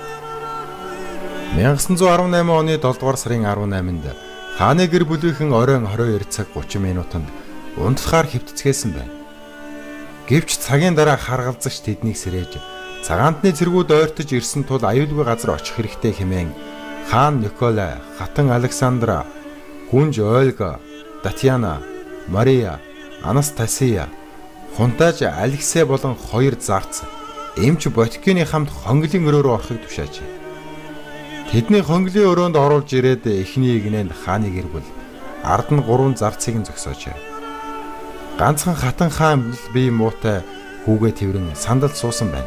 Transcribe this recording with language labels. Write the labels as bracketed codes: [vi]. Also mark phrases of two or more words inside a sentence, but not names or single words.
[mn] 1918 оны 7 дугаар сарын 18-нд хааны гэр бүлийнхэн оройн 22 цаг 30 минутанд унтлагаар хэвтцгээсэн байна. Гэвч цагийн дараа харгалзагч тэднийг сэрээж цагаантны цэргүүд ойртож ирсэн тул аюулгүй газар очих хэрэгтэй хэмээн хаан Николай, хатан Александра, хүнж Ольга, Татьяна, Мария, Анастасия, хунтайж Алексей болон 2 зарц эмч Ботикины хамт хонглын өрөө рүү орохыг тушаажээ. Тэдний хонглын өрөөнд оруулж ирээд эхний игнэнд хааны гэр бүл ард нь 3 зарцыг нь зогсоожээ. Ганцхан хатан хаан бие муутай хүүгээ тэрэн сандалд суусан байна.